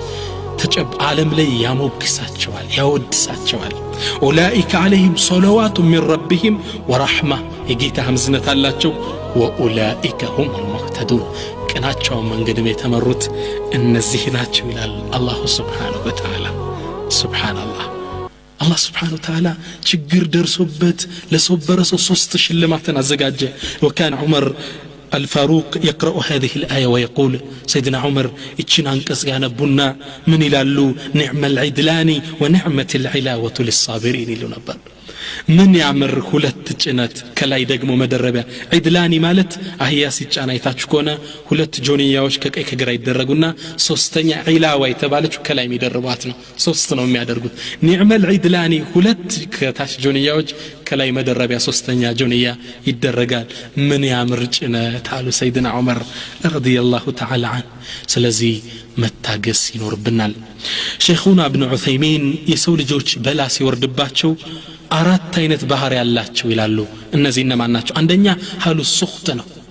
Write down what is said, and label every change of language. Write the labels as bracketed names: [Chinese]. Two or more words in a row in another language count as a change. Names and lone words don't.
[Amharic] ተጨብ ዓለም ላይ ያሞግሳቸዋል ያወድሳቸዋል [Arabic] أولئك عليهم صلوات من ربهم ورحمة [Amharic] የጌታ ህምዝነት አላቸው [Arabic] وأولئك هم المهتدون [Amharic] ቀናቸው መንገድም የተመሩት እነዚህ ናቸው ይላል አላህ [Arabic] سبحانه وتعالى [Amharic] ሱብሃንአላህ [Arabic] الله سبحانه وتعالى [Amharic] ችግር ደርሶበት ለሶበረ ሰው ሶስት ሽልማትን አዘጋጀ [Arabic] وكان عمر الفاروق يقرأ هذه الآية ويقول سيدنا عمر [Amharic] اتشن አንቀጽ ያነቡና ምን ይላሉ [Arabic] نعم العدلان ونعمة العلاوة للصابرين [Amharic] ይሉ ነበር ምን ያምር ሁለት ጭነት ከላይ ደግሞ መደረቢያ ዒድላኒ ማለት አህያ ሲጫና አይታችሁ ከሆነ ሁለት ጆንያዎች ከቀይ ከግራ ይደረጉና ሶስተኛ ዒላዋ የተባለች ከላይ የሚደርቧት ነው ሶስት ነው የሚያደርጉት [Arabic] نعم العدلان [Amharic] ሁለት ከታች ጆንያዎች ከላይ መደረቢያ ሶስተኛ ጆንያ ይደረጋል ምን ያምር ጭነት አሉ ሰይድና ዑመር [Arabic] رضي الله تعالى عن [Amharic] ስለዚህ መታገስ ይኖርብናል ሼኹና ኢብኑ ዑሰይሚን የሰው ልጆች በላ ሲወርድባቸው አራት አይነት ባህሪ ያላቸው ይላሉ እነዚህ እነማን ናቸው አንደኛ [Arabic] حال السخط [Amharic] ነው